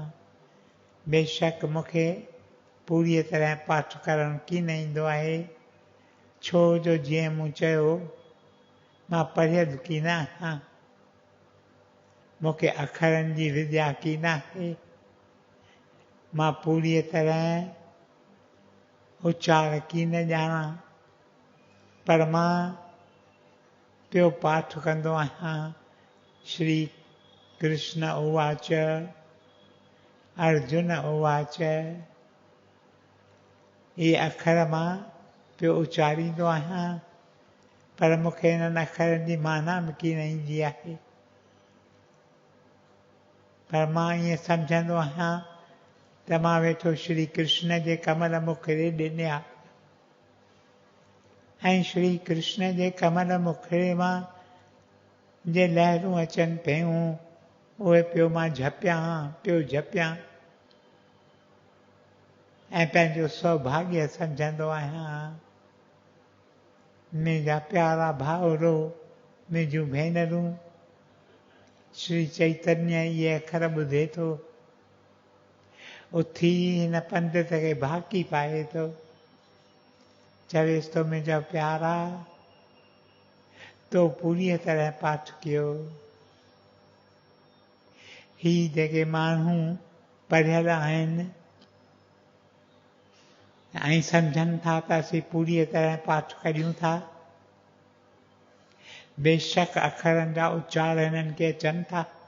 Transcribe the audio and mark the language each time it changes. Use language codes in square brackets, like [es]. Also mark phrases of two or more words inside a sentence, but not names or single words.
[sd] बेशक मूंखे पूरी तरह पाठ करणु कीन ईंदो आहे, छो जो जीअं मूं चयो मां पढ़ियल कीन आहियां, मूंखे अखरनि जी विद्या कीन आहे, मां पूरी तरह उच्चार कीन ॼाणा, पर मां पियो पाठ कंदो आहियां। [sa] श्री कृष्ण उवाच अर्जुन उवाच, [sd] इहे अखर मां पियो उचारींदो आहियां, पर मूंखे इन्हनि अखरनि जी माना बि कीन ईंदी आहे, पर मां ईअं सम्झंदो आहियां त मां वेठो श्री कृष्ण जे कमल मुखड़े ॾिनिया ऐं श्री कृष्ण जे कमल मुखड़े मां जे लहरूं अचनि पियूं उहे पियो मां जपियां ऐं पंहिंजो सौभाग्य सम्झंदो आहियां। मुंहिंजा प्यारा भाउरो, मुंहिंजूं भेनरूं, श्री चैतन्य इहे अखर ॿुधे थो, उथी हिन पंडित खे भाकी पाए थो, चवेसि थो मुंहिंजा प्यारा तो पूरी तरह पाठ कयो, ही जेके माण्हू पढ़ियल आहिनि ऐं सम्झनि था त असीं पूरी तरह पाठ करियूं था, बेशक अखरनि जा उच्चार हिननि खे अचनि था,